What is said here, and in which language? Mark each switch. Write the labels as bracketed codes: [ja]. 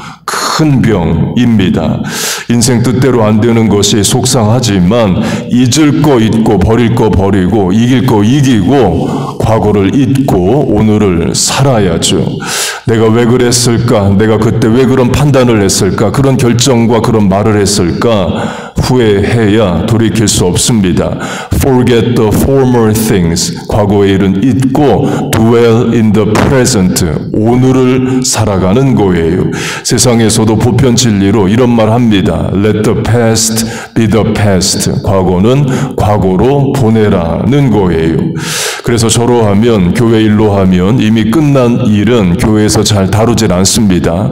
[ko] 큰 병입니다. 인생 뜻대로 안 되는 것이 속상하지만 잊을 거 잊고 버릴 거 버리고 이길 거 이기고 과거를 잊고 오늘을 살아야죠. 내가 왜 그랬을까? 내가 그때 왜 그런 판단을 했을까? 그런 결정과 그런 말을 했을까? 후회해야 돌이킬 수 없습니다. [en] Forget the former things. [ko] 과거의 일은 잊고 [en] dwell in the present. [ko] 오늘을 살아가는 거예요. 세상에서도 보편 진리로 이런 말 합니다. [en] Let the past be the past. [ko] 과거는 과거로 보내라는 거예요. 그래서 저로 하면 교회 일로 하면 이미 끝난 일은 교회에서 잘 다루질 않습니다.